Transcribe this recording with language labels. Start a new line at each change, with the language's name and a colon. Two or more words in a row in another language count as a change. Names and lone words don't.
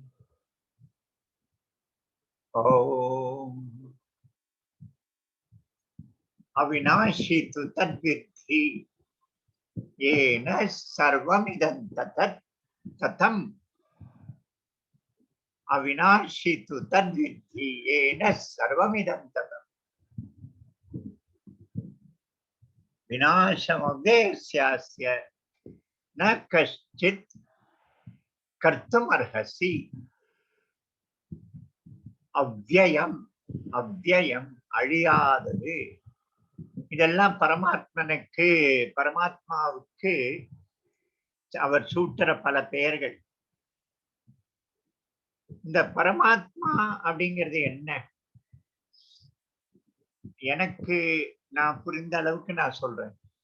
Sanskrit: ॐ अविनाशी तु तद्विद्धि येन सर्वमिदं ततत् तथम् अविनाशी तु तद्विद्धि येन सर्वमिदं ततम् विनाशमव्ययस्यास्य न कश्चित् कर्तुमर्हसि अव्ययम् अव्ययम् அழியாதது.
Tamil: இதெல்லாம் பரமாத்மாவுக்கு அவர் சூட்டுற பல பெயர்கள். இந்த பரமாத்மா அப்படிங்கிறது என்ன? எனக்கு நான் புரிந்த அளவுக்கு நான் சொல்றேன்.